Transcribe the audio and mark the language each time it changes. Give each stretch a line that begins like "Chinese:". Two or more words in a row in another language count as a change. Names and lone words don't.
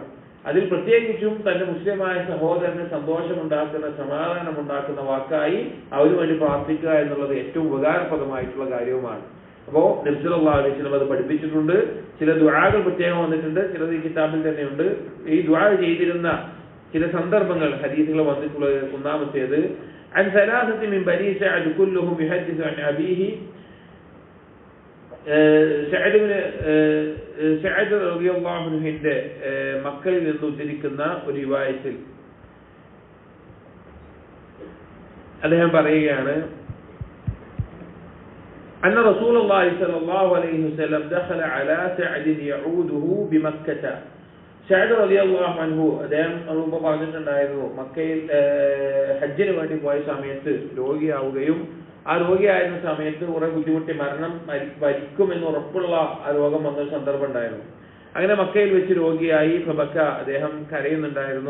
Malayalam: അതിൽ പ്രത്യേകിച്ചും തന്റെ മുസ്ലിമായ സഹോദരന് സന്തോഷമുണ്ടാക്കുന്ന, സമാധാനമുണ്ടാക്കുന്ന വാക്കായി അവന് വേണ്ടി പ്രാർത്ഥിക്കുക എന്നുള്ളത് ഏറ്റവും ഉപകാരപ്രദമായിട്ടുള്ള കാര്യവുമാണ്. അപ്പോ നബി
Arabic: صلى الله عليه وسلم
Malayalam: അത് പഠിപ്പിച്ചിട്ടുണ്ട്. ചില ദുആകൾ പ്രത്യേകം വന്നിട്ടുണ്ട്, ചിലത് ഈ കിതാബിൽ തന്നെയുണ്ട്. ഈ ദുആ ചെയ്തിരുന്ന ചില സന്ദർഭങ്ങൾ ഹദീസുകൾ വന്നിട്ടുള്ളത്. ഒന്നാമത്തേത്
Arabic: عن ثلاثة من بني سعد كلهم يحدث عن أبيه
Malayalam: സഅദ് റളിയല്ലാഹു അൻഹുവിന്റെ മക്കളിൽ നിന്ന് ഉദ്ധരിക്കുന്ന ഒരു റിവായത്തിൽ അദ്ദേഹം പറയുകയാണ്,
Arabic: أن رسول الله صلى الله عليه وسلم دخل على سعد يعوده بمكة.
Malayalam: സഅദ്
Arabic: رضي الله عنه
Malayalam: അദ്ദേഹം മുമ്പ് പറഞ്ഞിട്ടുണ്ടായിരുന്നു, മക്കയിൽ ഹജ്ജിന് വേണ്ടി പോയ സമയത്ത് രോഗിയാവുകയും ആ രോഗിയായിരുന്ന സമയത്ത് കുറെ ബുദ്ധിമുട്ടി മരിക്കുമെന്ന് ഉറപ്പുള്ള ആ രോഗം വന്ന സന്ദർഭം ഉണ്ടായിരുന്നു. അങ്ങനെ മക്കയിൽ വെച്ച് രോഗിയായി ഫബക്ക, അദ്ദേഹം കരയുന്നുണ്ടായിരുന്നു.